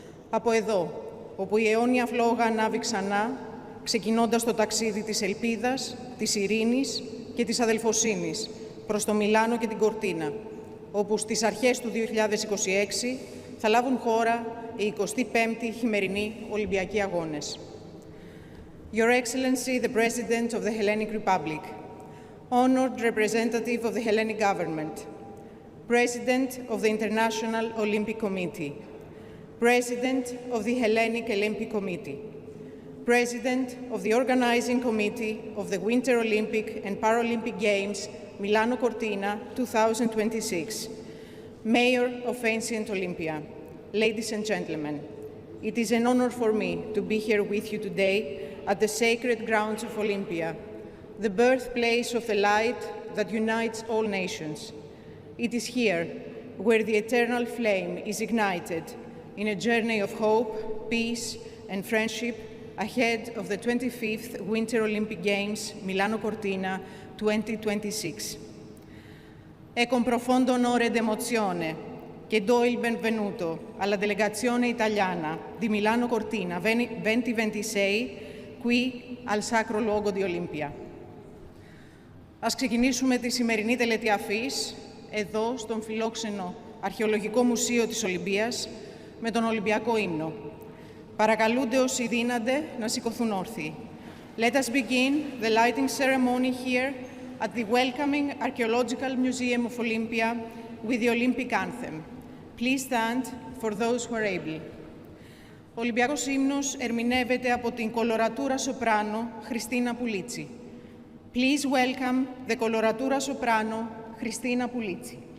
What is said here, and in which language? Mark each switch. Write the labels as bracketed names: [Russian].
[Greek] Από εδώ, όπου η αιώνια φλόγα ανάβει ξανά, ξεκινώντας το ταξίδι της ελπίδας, της ειρήνης και της αδελφοσύνης προς το Μιλάνο και την Κορτίνα, όπου στις αρχές του 2026 θα λάβουν χώρα οι 25η χειμερινοί Ολυμπιακοί Αγώνες. [English] Your Excellency, the President of the Hellenic Republic, honored representative of the Hellenic Government, President of the International Olympic Committee, President of the Hellenic Olympic Committee, President of the Organizing Committee of the Winter Olympic and Paralympic Games Milano Cortina 2026, Mayor of Ancient Olympia, ladies and gentlemen, it is an honor for me to be here with you today at the sacred grounds of Olympia, the birthplace of the light that unites all nations. It is here where the eternal flame is ignited in a journey of hope, peace, and friendship ahead of the 25th Winter Olympic Games Milano Cortina 2026. [Italian] È con profondo onore ed emozione che do il benvenuto alla delegazione italiana di Milano Cortina 2026 qui al sacro luogo di Olimpia. [Greek] Ας ξεκινήσουμε τη σημερινή τελετή αφής εδώ στον φιλόξενο Αρχαιολογικό Μουσείο της Ολυμπίας με τον Ολυμπιακό ύμνο. Παρακαλούνται όσοι δύνανται να σηκωθούν όρθιοι. [English] Let us begin the lighting ceremony here at the welcoming Archaeological Museum of Olympia with the Olympic anthem. Please stand for those who are able. [Greek] Ο Ολυμπιακός ύμνος ερμηνεύεται από την κολορατούρα σοπράνο Χριστίνα Πουλίτσι. [English] Please welcome the coloratura soprano Christina Pulizzi.